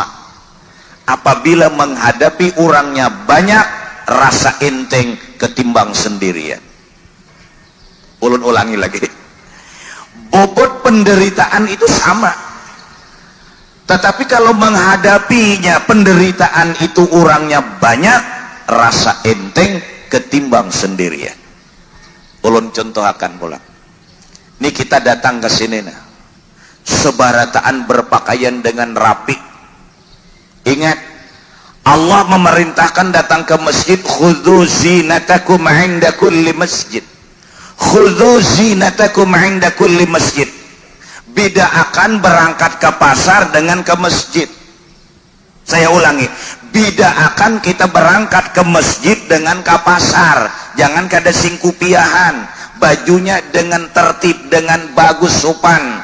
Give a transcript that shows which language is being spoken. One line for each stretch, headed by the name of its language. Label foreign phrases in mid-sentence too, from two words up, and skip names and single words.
Indonesian: Apabila menghadapi orangnya banyak, rasa enteng ketimbang sendirian.
Banjar: Ulun ulangi lagi.
Indonesian: Bobot penderitaan itu sama. Tetapi kalau menghadapinya penderitaan itu orangnya banyak, rasa enteng ketimbang sendirian.
Banjar: Ulun contohakan pula. Ini kita datang ke sini nah. Sebarataan berpakaian dengan rapi.
Indonesian: Ingat, Allah memerintahkan datang ke masjid,
Arabic: خذوا زينتكم عند كل مسجد. خذوا زينتكم عند كل مسجد.
Banjar: Bida'akan berangkat ke pasar dengan ke masjid.
Indonesian: Saya ulangi, bida'akan kita berangkat ke masjid dengan ke pasar.
Banjar: Jangan kada singkupiahan, bajunya dengan tertib, dengan bagus sopan.